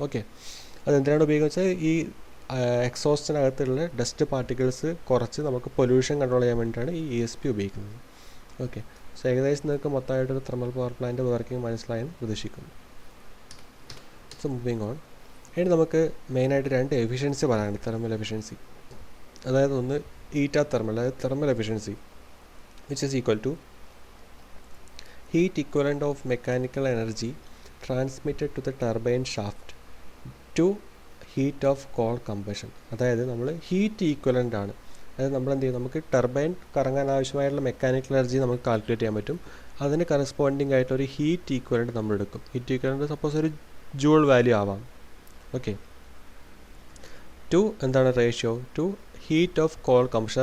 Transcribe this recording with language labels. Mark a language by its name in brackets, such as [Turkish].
[Malayalam] Okay, അതെന്തിനാണ് ഉപയോഗിക്കുന്നത് വെച്ചാൽ ഈ എക്സോസ്റ്റിനകത്തുള്ള ഡസ്റ്റ് പാർട്ടിക്കിൾസ് കുറച്ച് നമുക്ക് പൊല്യൂഷൻ കൺട്രോൾ ചെയ്യാൻ വേണ്ടിയിട്ടാണ് ഈ ESP ഉപയോഗിക്കുന്നത്. ഓക്കെ, സോ ഏകദേശം നിങ്ങൾക്ക് മൊത്തമായിട്ടൊരു തെർമൽ പവർ പ്ലാന്റ് വർക്കിംഗ് മനസ്സിലായെന്ന് പ്രതീക്ഷിക്കുന്നു. So moving on. ഇനി നമുക്ക് മെയിനായിട്ട് രണ്ട് എഫിഷ്യൻസി പറയാനുണ്ട്, തെർമൽ എഫിഷ്യൻസി. അതായത് ഒന്ന് ഈറ്റ തെർമൽ, അതായത് thermal efficiency [English] which is equal to heat equivalent of mechanical energy transmitted to the turbine shaft to heat of cold combustion. [Malayalam] അതായത് നമ്മൾ ഹീറ്റ് ഈക്വലൻ്റ് ആണ്. അതായത് നമ്മൾ എന്ത് ചെയ്യും, നമുക്ക് ടർബൈൻ കറങ്ങാൻ ആവശ്യമായിട്ടുള്ള മെക്കാനിക്കൽ എനർജി നമുക്ക് കാൽക്കുലേറ്റ് ചെയ്യാൻ പറ്റും. അതിന് കറസ്പോണ്ടിങ് ആയിട്ടൊരു ഹീറ്റ് ഈക്വലൻ്റ് നമ്മൾ എടുക്കും. ഹീറ്റ് ഈക്വലൻ്റ് സപ്പോസ് ഒരു ജൂൾ വാല്യൂ ആവാം. [English] okay, to [Malayalam] എന്താണ് [English] Ratio to heat of coal combustion.